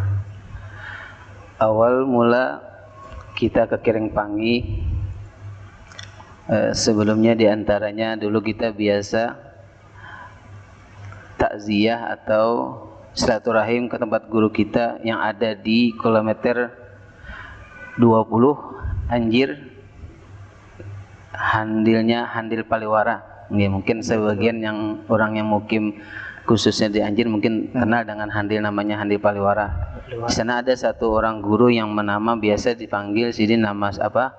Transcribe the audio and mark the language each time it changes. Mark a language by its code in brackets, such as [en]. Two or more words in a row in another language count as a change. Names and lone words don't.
[id] Awal mula kita ke Kerengpangi, sebelumnya diantaranya dulu kita biasa takziah atau silaturahim ke tempat guru kita yang ada di kilometer 20 Anjir, handilnya Handil Paliwara. Mungkin sebagian yang orang yang mukim khususnya di Anjir mungkin kenal dengan handil, namanya Handil Paliwara. Di sana ada satu orang guru yang menama biasa dipanggil Sidin, nama apa?